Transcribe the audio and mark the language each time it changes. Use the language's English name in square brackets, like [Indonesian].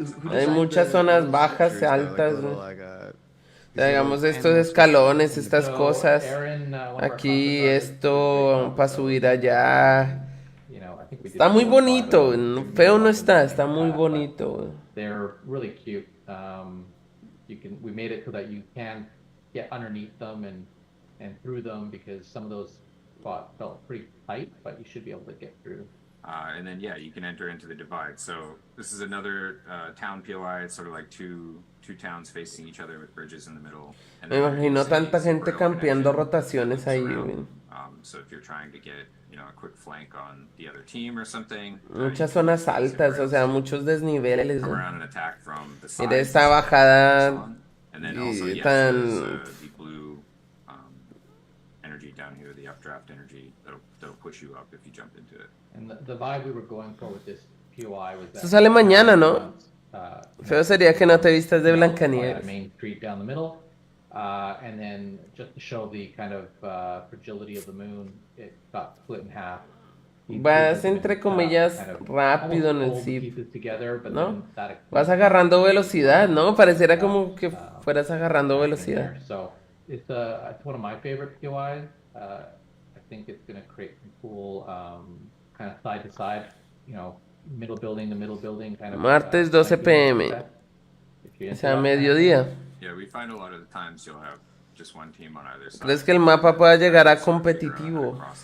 [Spanish] Hay muchas zonas bajas y altas, ¿no? Digamos estos escalones, estas cosas. Aquí esto para subir allá. Está muy bonito, feo no está muy bonito. [English] They're really cute. We made it so that you can get underneath them and through them because some of those spots felt pretty tight, but you should be able to get through. And then you can enter into the divide. So this is another town POI. It's sort of like two towns facing each other with bridges in the middle. [Spanish] Me imagino tanta gente campeando rotaciones ahí. [English] So if you're trying to get a quick flank on the other team or something. [Spanish] Muchas zonas altas, o sea, muchos desniveles. [English] Come around and attack from the side. [Spanish] Mira esta bajada [English] and then also the blue energy down here, the updraft energy that'll push you up if you jump into it. And the vibe we were going for with this POI was that. [Spanish] Esto sale mañana, ¿no? Feo sería que no te vistas de Blancanieves. [English] Main street down the middle, and then just to show the kind of fragility of the moon, it got split in half. [Spanish] Vas entre comillas rápido en el zip, ¿no? Vas agarrando velocidad, ¿no? Pareciera como que fueras agarrando velocidad. [English] So it's one of my favorite POIs. I think it's going to create some cool kind of side to side, middle building to middle building kind of. [Spanish] Martes 12 p.m. O sea, mediodía. [English] Yeah, we find a lot of the times you'll have just one team on either side. [Spanish] ¿Crees que el mapa pueda llegar a competitivo?